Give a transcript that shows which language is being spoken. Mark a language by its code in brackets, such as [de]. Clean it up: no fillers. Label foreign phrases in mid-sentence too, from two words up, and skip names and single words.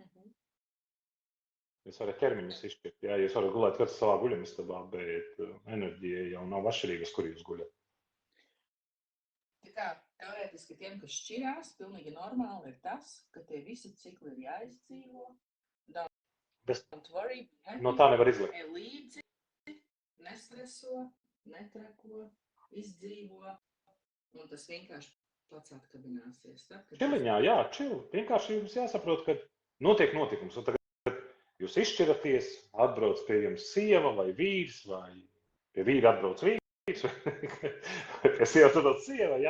[lv] Jūs varat ķermeņus izšķirt, jā, jūs varat gulēt katrs savā guļamistabā, bet enerģija jau nav atšķirīgas, kur jūs guļat. Tā kā teorētiski tiem, kas šķirās, pilnīgi normāli ir tas, ka tie visi cikli ir jāizdzīvo. [en] Don't worry, happy, [lv] no tā nevar izlikt. Līdzi, nestreso, netrako, izdzīvo, un tas vienkārši pats atkabināsies. Čiliņā, jā, čili. Vienkārši jums jāsaprot, ka notiek notikums. Un tagad jūs izšķiraties, atbrauc pie jums sieva vai vīrs, vai pie vīra atbrauc vīrs, vai pie sievas atbrauc sieva, jā.